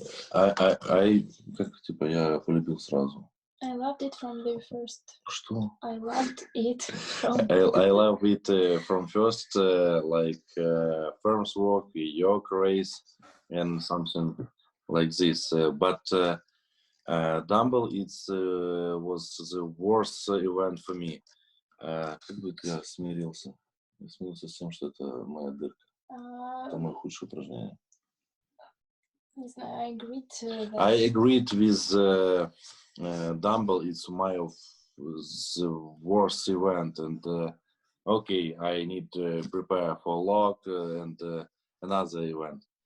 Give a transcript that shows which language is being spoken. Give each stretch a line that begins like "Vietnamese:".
Russian: Как типа я полюбил сразу.
English: I loved it from the first.
Russian: Что?
English: I loved it from... I love it from first, like firms work, yoke race, and something like this. But dumbbell was the worst event for me.
Russian: Как бы я смирился? Я смирился с тем, что это моя дырка. Это мое худшее упражнение. Не знаю,
English: I agreed that... I agreed with dumbbell. It's my the worst event, and okay, I need to prepare for log and another event.